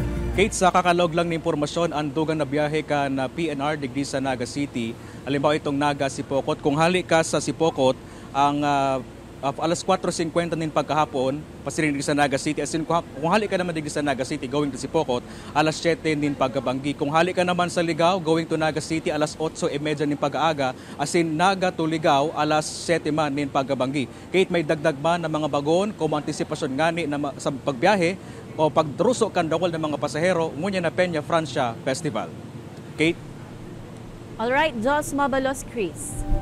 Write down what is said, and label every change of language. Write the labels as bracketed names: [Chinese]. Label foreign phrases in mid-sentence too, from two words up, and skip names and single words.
[Bikol] Kate, sa kakalog lang na impormasyon, ang dugang na biyahe ka na PNR digdi sa Naga City. Halimbawa itong Naga Sipokot. Kung hali ka sa Sipokot, ang alas 4:50 nin pagkahapon, pasirin sa Naga City. As in, kung hali ka naman digdi sa Naga City, [English] going to [Bikol] Sipokot, alas 7 nin pagkabanggi. Kung hali ka naman sa Ligao, [English] going to [Bikol] Naga City, alas 8:30 nin pag-aaga. As in, Naga to Ligao, alas 7 man nin pagkabanggi. Kate, may dagdag ba ng mga bagon kung antisipasyon ngani na sa pagbiyahe o pagdruso kan dawal ng mga pasahero ngunya na Peña Francia Festival. Kate? Alright, Jos Mabalos, Chris.